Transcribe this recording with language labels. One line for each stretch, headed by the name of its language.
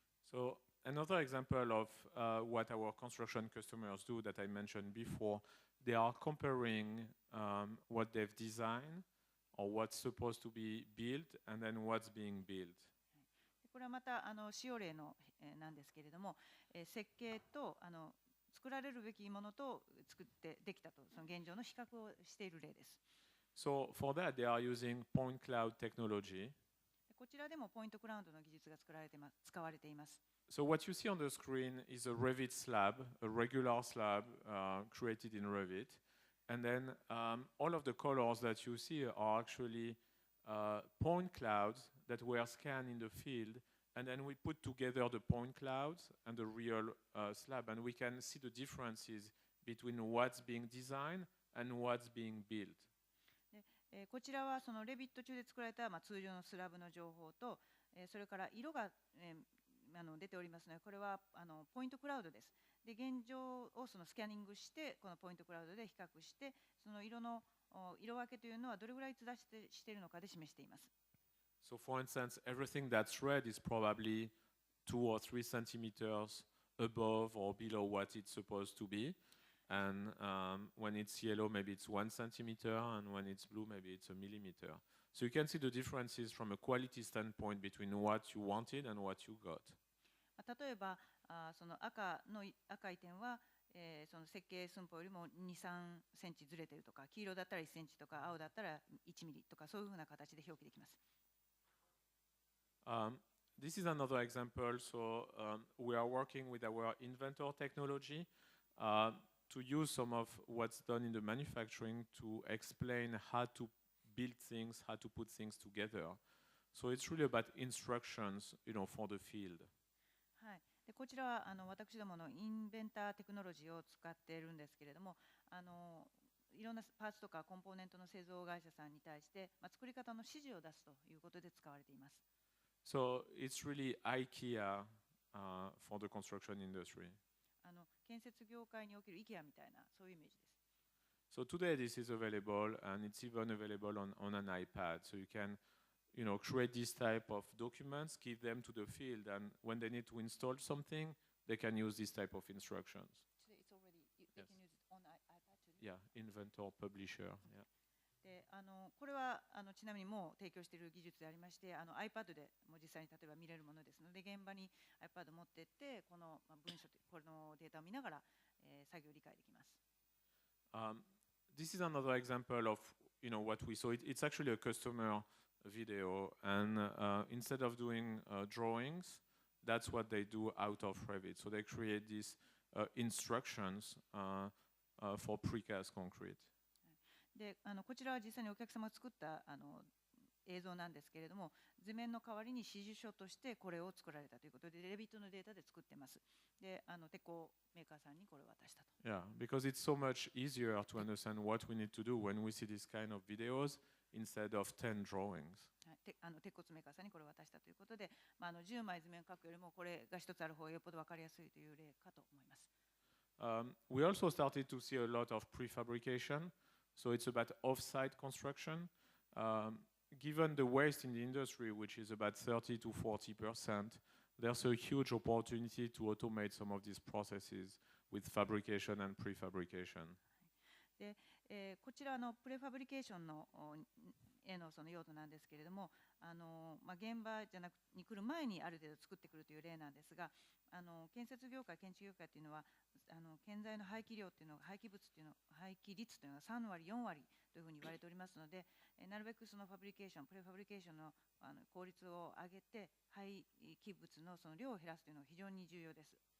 English: So another example of what our construction customers do that I mentioned before, they are comparing what they've designed or what's supposed to be built and then what's being built.
Japanese: これはまた使用例のなんですけれども、設計と作られるべきものと作ってできたと、その現状の比較をしている例です。
English: So for that, they are using point cloud technology.
Japanese: こちらでもポイントクラウドの技術が使われています。
English: So what you see on the screen is a Revit slab, a regular slab created in Revit. And then all of the colors that you see are actually point clouds that were scanned in the field. And then we put together the point clouds and the real slab. And we can see the differences between what's being designed and what's being built.
Japanese: こちらはそのレビット中で作られた通常のスラブの情報と、それから色が出ておりますので、これはポイントクラウドです。で、現状をそのスキャニングして、このポイントクラウドで比較して、その色分けというのはどれぐらい逸脱しているのかで示しています。
English: So for instance, everything that's red is probably 2 or 3 centimeters above or below what it's supposed to be. And when it's yellow, maybe it's 1 centimeter, and when it's blue, maybe it's a millimeter. So you can see the differences from a quality standpoint between what you wanted and what you got.
Japanese: 例えばその赤い点は、その設計寸法よりも2、3センチずれているとか、黄色だったら1センチとか、青だったら1ミリとか、そういうふうな形で表記できます。
English: This is another example. So we are working with our inventor technology to use some of what's done in the manufacturing to explain how to build things, how to put things together. So it's really about instructions, for the field.
Japanese: はい。でこちらは私どものインベンターテクノロジーを使っているんですけれども、いろんなパーツとかコンポーネントの製造会社さんに対して、作り方の指示を出すということで使われています。
English: So it's really IKEA for the construction industry.
Japanese: 建設業界における IKEA みたいなそういうイメージです。
English: So today this is available, and it's even available on an iPad. So you can, create this type of documents, give them to the field, and when they need to install something, they can use this type of instructions. Today it's already they can use it on iPad too. Yeah, inventor, publisher. Yeah.
Japanese: でこれはちなみにもう提供している技術でありまして、iPad でも実際に例えば見れるものですので、現場に iPad を持っていって、この文書、このデータを見ながら、作業を理解できます。
English: This is another example of what we saw. It's actually a customer video, and instead of doing drawings, that's what they do out of Revit. So they create these instructions for precast concrete.
Japanese: でこちらは実際にお客様が作った映像なんですけれども、図面の代わりに指示書としてこれを作られたということで、レビットのデータで作ってます。で、鉄鋼メーカーさんにこれを渡したと。
English: Yeah, because it's so much easier to understand what we need to do when we see this kind of videos instead of 10 drawings.
Japanese: 鉄骨メーカーさんにこれを渡したということで、10枚図面を書くよりもこれが一つある方がよっぽど分かりやすいという例かと思います。
English: We also started to see a lot of prefabrication, so it's about off-site construction. Given the waste in the industry, which is about 30 to 40%, there's a huge opportunity to automate some of these processes with fabrication and prefabrication.
Japanese: で、こちらのプレファブリケーションのその用途なんですけれども、現場じゃなくに来る前にある程度作ってくるという例なんですが、建設業界、建築業界というのは建材の廃棄量というのが廃棄率というのが3割、4割というふうに言われておりますので、なるべくそのファブリケーション、プレファブリケーションの効率を上げて廃棄物のその量を減らすというのが非常に重要です。